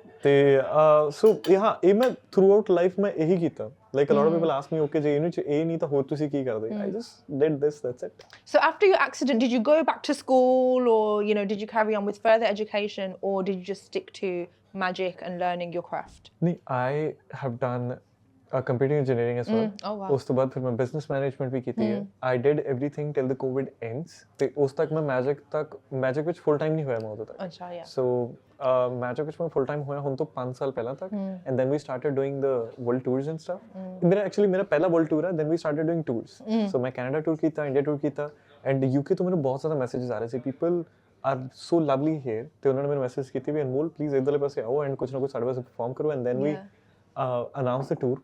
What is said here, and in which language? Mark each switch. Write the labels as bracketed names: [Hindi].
[Punjabi] ਤੇ [English] so yeah [Punjabi] ਇਹ ਮੈਂ [English] throughout life [Punjabi] ਮੈਂ ਇਹੀ ਕੀਤਾ [English] like a lot of people ask me okay [Punjabi] ਜੇ ਇਹਨੂੰ ਚ ਇਹ ਨਹੀਂ ਤਾਂ ਹੋਰ ਤੁਸੀਂ ਕੀ ਕਰਦੇ [English] I just did this that's it so after your accident did you go back to school or you know did you carry on with further education or did you just stick to magic and learning your craft I have done computer engineering as well. Oh wow. [Punjabi] ਉਸ ਤੋਂ ਬਾਅਦ ਫਿਰ ਮੈਂ business management ਵੀ ਕੀਤੀ ਹੈ. [English] I did everything till the COVID ends. [Punjabi] ਤੇ ਉਸ ਤੱਕ ਮੈਂ magic ਵਿੱਚ full time ਨਹੀਂ ਹੋਇਆ ਮੈਂ ਉਦੋਂ ਤੱਕ. ਅੱਛਾ yeah. [English] So magic [Punjabi] ਵਿੱਚ ਮੈਂ [English] full time [Punjabi] ਹੋਇਆ ਹੁਣ ਤੋਂ 5 ਸਾਲ ਪਹਿਲਾਂ ਤੱਕ [English] and then we started doing the world tours and stuff. [Punjabi] ਮੇਰਾ ਪਹਿਲਾ world tour ਹੈ [English] then we started doing tours. [Punjabi] So ਮੈਂ Canada tour ਕੀਤਾ, India tour ਕੀਤਾ and UK ਤੋਂ ਮੈਨੂੰ ਬਹੁਤ ਜ਼ਿਆਦਾ messages ਆ ਰਹੇ ਸੀ [English] people are so lovely here. [Punjabi] ਤੇ ਉਹਨਾਂ ਨੇ ਮੈਨੂੰ message ਕੀਤੀ ਵੀ ਅਨਮੋਲ ਪਲੀਜ਼ ਇੱਧਰਲੇ ਪਾਸੇ ਆਓ and ਕੁਝ ਨਾ ਕੁਝ ਸਾਡੇ ਵਾਸਤੇ perform ਕਰੋ [English] and then we announced the tour.